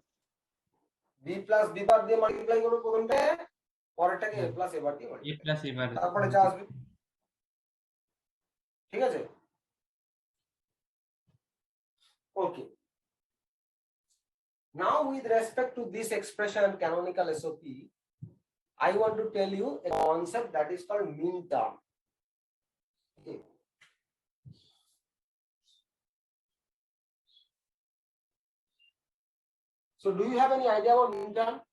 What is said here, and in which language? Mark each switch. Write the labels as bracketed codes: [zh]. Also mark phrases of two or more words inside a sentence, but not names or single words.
[en] B plus B bar [bn] দিয়ে মাল্টিপ্লাই করবো প্রথমটা, পরেরটাকে [en] A plus A bar [bn] দিয়ে A মাল্টিপ্লাই, [en] plus A bar. [bn] তারপরে যা আসবে, ঠিক আছে? ওকে, [en] now with respect to this expression canonical SOP, I want to tell you a concept that is called Minterm. Okay. So do you have any idea about Minterm?